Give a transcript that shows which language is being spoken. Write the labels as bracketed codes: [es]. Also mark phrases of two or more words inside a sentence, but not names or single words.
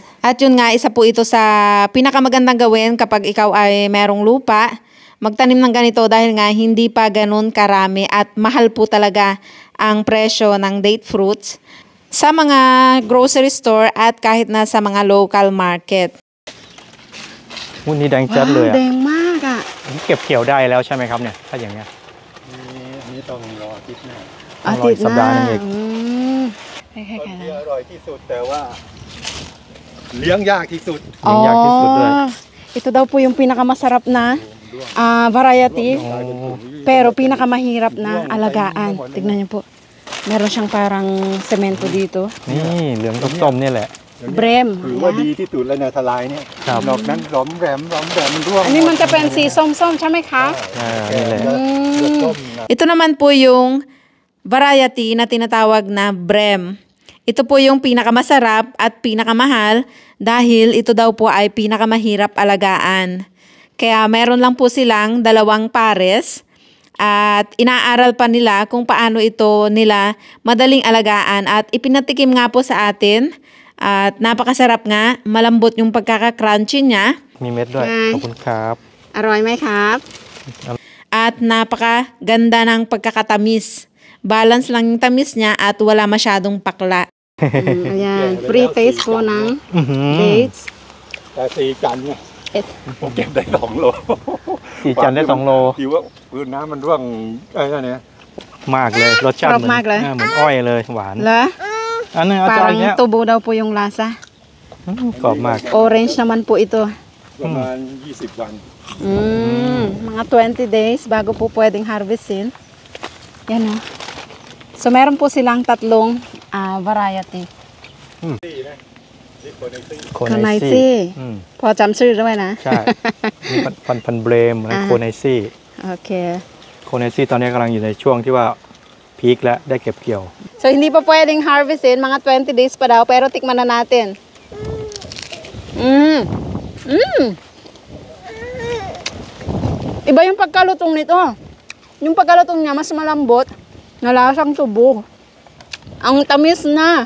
[tl] At yun nga, isa po ito sa pinakamagandang gawin kapag ikaw ay merong lupa, magtanim ng ganito dahil nga hindi pa ganun karami at mahal po talaga ang presyo ng [en] date fruits [tl] sa mga [en] grocery store [tl] at kahit na sa mga [en] local market. [th] หุ้นนี่แดงจัดเลย แดงมากอ่ะ เก็บเกี่ยวได้แล้วใช่ไหมครับเนี่ยถ้าอย่างเงี้ย อันนี้ต้องรออาทิตย์หน้า ต้องรออีกสัปดาห์นึงอีก คล้าย ต้น ๆ ที่ กัน อร่อยที่สุดแต่ว่าเลี้ยงยากที่สุด เลี้ยงยากที่สุดด้วย [tl] Ito daw po yung pinakamasarap na variety, pero pinakamahirap na alagaan. Tignan niyo po. Meron siyang parang semento dito. [th] นี่เหลืองส้มๆนี่แหละ Brem. ถือว่าดีที่สุดแล้วนะทลายเนี่ย ครับ นอกนั้นหลอมแหลมมันร่วง อันนี้มันจะเป็นสีส้มๆใช่ไหมคะ นี่แหละ ส้มนะ [tl] Ito naman po yung variety na tinatawag na Brem. Ito po yung pinakamasarap at pinakamahal dahil ito daw po ay pinakamahirap alagaan. Kaya meron lang po silang 2 pares at inaaral pa nila kung paano ito nila madaling alagaan at ipinatikim nga po sa atin at napakasarap nga, malambot yung pagkaka-crunchy niya. [th] มีเม็ดด้วย ขอบคุณครับ อร่อย ไหม ครับ. [tl] At napakaganda ng pagkakatamis. Balance lang yung tamis niya at wala masyadong pakla. Ayan, [en] free taste [tl] po ng [th] อื้อหือ [tl] dates. [th] แต่สีจันทร์เนี่ย ผมเก็บได้2 โล สีจันทร์ได้2 โล ที่ว่าพื้นน้ำมันร่วงอะไรเนี่ย มากเลยรสชาติ ชอบมากเลย เหมือนอ้อยเลยหวาน La? อันนึงเอาจาน [tl] Parang [th] เนี้ย [tl] tubo daw po yung lasa. [th] กรอบมาก [tl] Orange naman po ito. [th] ประมาณ20 วัน [tl] Mga 20 days bago po pwedeng harvestin. Yan o. So meron po silang 3 variety. [th] โคไน [tl] Kanai [th] ซี่ ซี่ อืม พอจำชื่อด้วยนะ ใช่มีพันเบรมและโคไนซี่ โอเค โคไนซี่ตอนนี้กำลังอยู่ในช่วงที่ว่าพีคและได้เก็บเกี่ยว [tl] So hindi pa pwedeng harvestin, mga 20 days pa daw, pero tikman na natin. Iba yung pagkalutong nito. Yung pagkalutong niya mas malambot, na lasang tubo. Ang tamis na.